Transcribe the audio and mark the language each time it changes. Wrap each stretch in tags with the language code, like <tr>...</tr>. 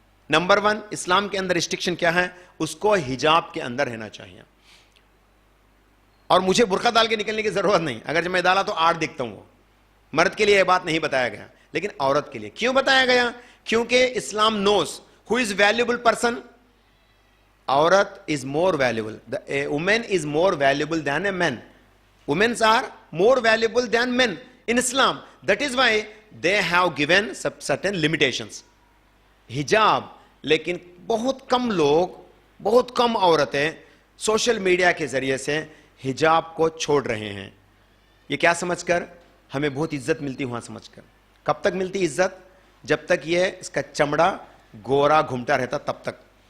<ur>Number 1, اسلام کے اندر restriction کیا ہے؟ اس کو حجاب کے اندر رہنا چاہیے. اور مجھے برقع ڈال کے نکلنے کی ضرورت نہیں, اگر جب میں ڈالا تو 8 دکھتا ہوں. وہ مرد کے لیے یہ بات نہیں بتایا گیا, لیکن عورت کے لیے کیوں بتایا گیا؟ کیونکہ اسلام نوز</ur> <en>who is valuable person. عورت is more valuable. A woman is more valuable than a man. Women are more valuable than men in Islam. That is why they have given certain limitations.</en> <ur>حجاب, لیکن بہت کم لوگ, بہت کم عورتیں social media کے ذریعے سے حجاب کو چھوڑ رہے ہیں. یہ کیا سمجھ کر؟ ہمیں بہت عزت ملتی وہاں سمجھ کر. کب تک ملتی عزت؟ جب تک یہ اس کا چمڑا گورا گھومتا رہتا تب تک.</ur>